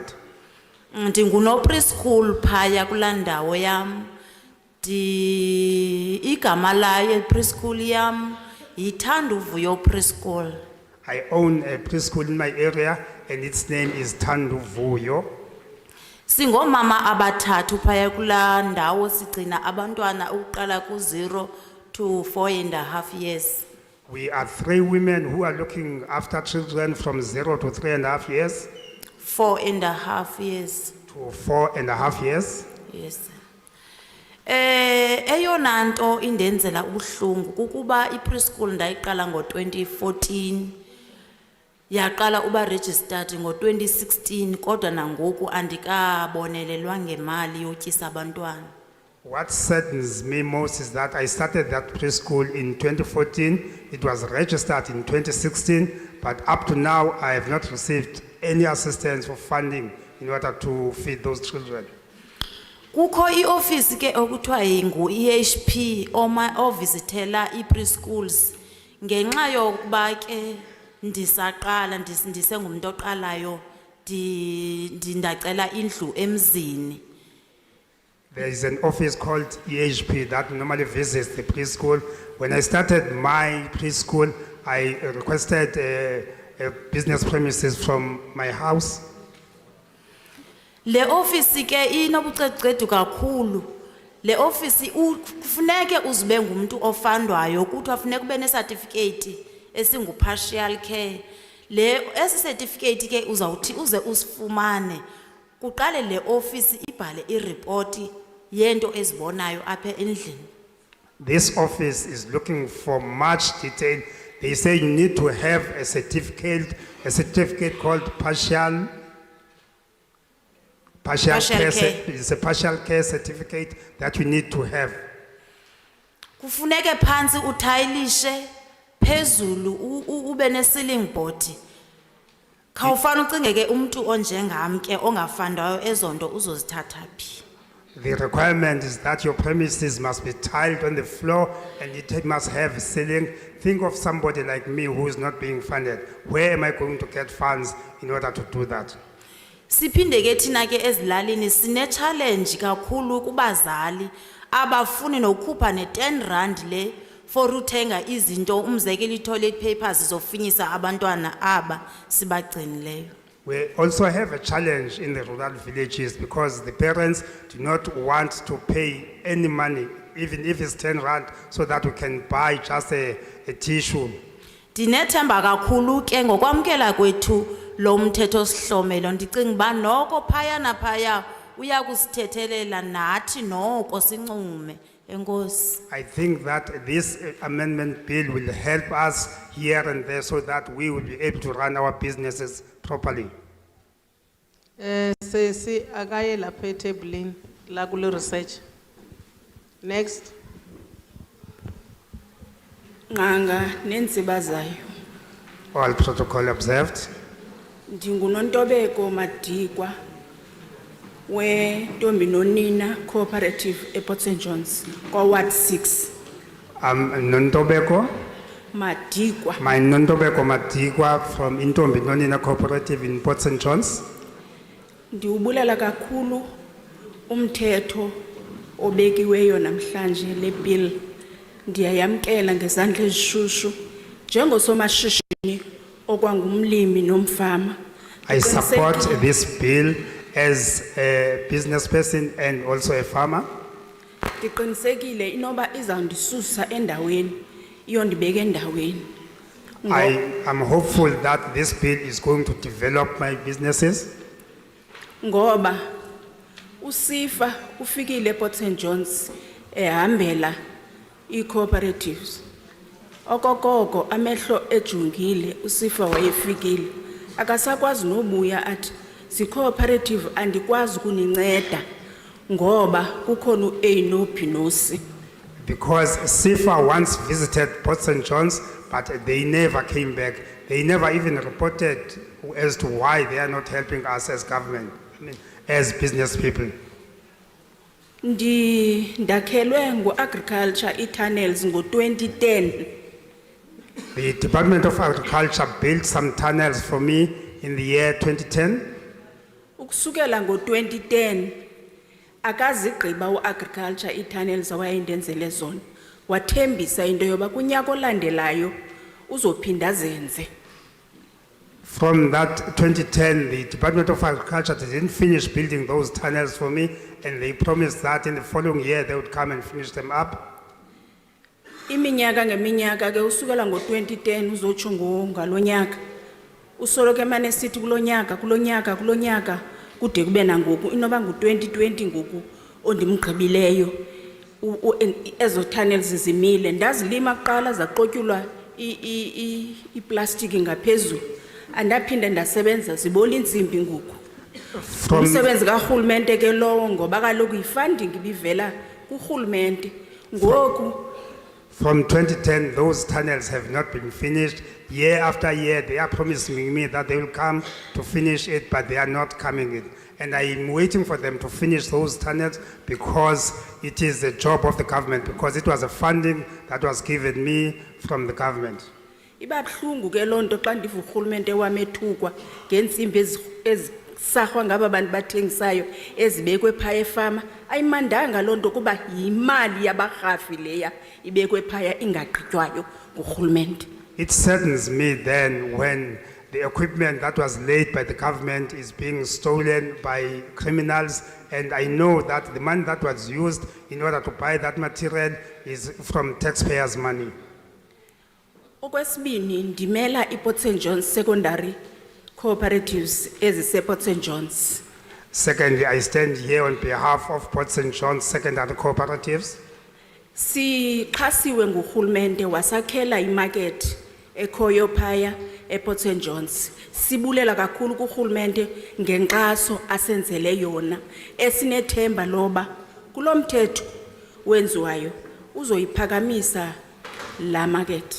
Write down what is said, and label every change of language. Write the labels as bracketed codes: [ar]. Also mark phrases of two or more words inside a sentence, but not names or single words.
[xh] Ndinguno preschool phaya kulandawo yam. Igama layo preschool yam yiThanduvuyo preschool. [en] I own a preschool in my area, and its name is Thanduvuyo. [xh] Singomama abathathu phaya kulandawo sigcina abantwana ukuqala ku0 [en] to 4.5 years. We are 3 women who are looking after children from 0 to 3.5 years. 4.5 years. To 4.5 years. Yes. [xh] Eyona nto indenzela ubuhlungu kukuba ipreschool ndayiqala ngo2014. Yaqala uba registered ngo2016 kodwa nangoku andikabonelelwa ngemali yotyisa abantwana. [en] What saddens me most is that I started that preschool in 2014. It was registered in 2016, but up to now I have not received any assistance or funding in order to feed those children. [xh] Kukho ioffice ke okuthiwa ngu-EHP ovisitela i-preschools ngenxa yokuba ke ndisaqala ndisengumuntu oqalayo ndacela indlu emzini. [en] There is an office called EHP that normally visits the preschool. When I started my preschool, I requested a business premises from my house. [xh] Le office ke inobuceducedu kakhulu. Le office kufuneke uzibe ngumuntu ofandwayo ukuthi afuneka ube ne-certificate esingu- [en] partial care. [xh] Esi certificate ke uzawuthi uze usifumane. Kuqale le office ibhale i-report yento ezibonayo apha endlini. [en] This office is looking for much detail. They say you need to have a certificate called partial care. It's a partial care certificate that you need to have. [xh] Kufuneke phansi uthayilishe phezulu ube ne- [en] ceiling board. [xh] Khawufana ucinge ke umuntu onjengam ke ongafandwayo ezonto uzozithatha phi. [en] The requirement is that your premises must be tiled on the floor and it must have a ceiling. Think of somebody like me who is not being funded. Where am I going to get funds in order to do that? [xh] Siphinde ke thina ke ezilalini sine challenge kakhulu kubazali abafuni nokukhupha ne10 le for uthenga izinto umzekelo i- [en] toilet papers [xh] zofinyisa abantwana aba sibagcinileyo. [en] We also have a challenge in the rural villages because the parents do not want to pay any money, even if it's 10 rand, so that we can buy just a tissue. [xh] Ndinethemba kakhulu ke ngokwamkela kwethu lo mthetho sihlomelo ndicinga ba noko phaya naphaya uyakusithethelela nathi noko sincume. Enkosi. [en] I think that this amendment bill will help us here and there so that we will be able to run our businesses properly. [xh] Sesi akaye lapha etebulini la kule research. [en] Next. [xh] Nganga nenziba zayo. [en] All protocol observed. [xh] Ndingunontobeko Madikwa we Ntombi Nonina Cooperative ePort St John's kwa Ward 6. Nontobeko. Madikwa. [en] My Nontobeko Madikwa from Ntombi Nonina Cooperative in Port St John's. [xh] Ndiubulela kakhulu umthetho obekiweyo namhlanje le bill. Ndiyayamkela ngezandla ezishushu njengosomashishini okwangumlimi nomfama. [en] I support this bill as a business person and also a farmer. [xh] Ndiqinisekile inoba izawundisusa endaweni iyondibeka endaweni. [en] I am hopeful that this bill is going to develop my businesses. [xh] Ngoba uSifa ufikile ePort St John's ehambela i-cooperatives. Okokoko amehlo ejungile uSifa wayefikile. Akasakwazi nobuya athi si-cooperative andikwazi kuninceda ngoba kukhona u-A no B no C. [en] Because SIFA once visited Port St. John's, but they never came back. They never even reported as to why they are not helping us as government, as business people. [xh] Ndakhelwe ngo-agriculture i-tunnels ngo-2010. [en] The Department of Agriculture built some tunnels for me in the year 2010. [xh] Ukusukela ngo-2010 akazigqiba u-agriculture i-tunnels awayendenzele zona. Wathembisa into yoba kunyaka olandelayo uzophinda zenze. [en] From that 2010, the Department of Agriculture didn't finish building those tunnels for me, and they promised that in the following year they would come and finish them up. [xh] Iminyaka ngeminyaka ke usukela ngo-2010 uzotsho ngalonyaka. Usoloke emane sithi kulonyaka kude kube nangoku inoba ngu-2020 ngoku ondimgqibileyo ezo tunnels zimile. Ndazilima kuqala zaqotyulwa iplastiki ngaphezulu. Andaphinde ndasebenza zibola intsimbi ngoku. Umsebenzi karhulumente ke lowo ngoba kaloku i-funding ibivela kurhulumente. Ngoku [en] from 2010, those tunnels have not been finished. Year after year, they are promising me that they will come to finish it, but they are not coming in. And I am waiting for them to finish those tunnels because it is the job of the government, because it was a funding that was given me from the government. [xh] Iba buhlungu ke lonto xa ndiva urhulumente wamethukwa ngentsimbi ezisarhwa ngaba bantu bathengisayo ezibekwe phaya efama. Ayimandanga lonto kuba yimali yabarhafi leya ibekwe phaya ingagqitywayo ngurhulumente. [en] It saddens me then when the equipment that was laid by the government is being stolen by criminals, and I know that the money that was used in order to buy that material is from taxpayers' money. [xh] Okwesibini ndimela iPort St John's [en] secondary cooperatives [xh] ezise-Port St John's. [en] Secondly, I stand here on behalf of Port St. John's secondary cooperatives. [xh] Sixhasiwe ngurhulumente wasakhela imarket ekhoyo phaya ePort St John's. Sibulela kakhulu kurhulumente ngenkxaso asenzele yona esinethemba loba kulomthetho wenziwayo uzoyiphakamisa la market.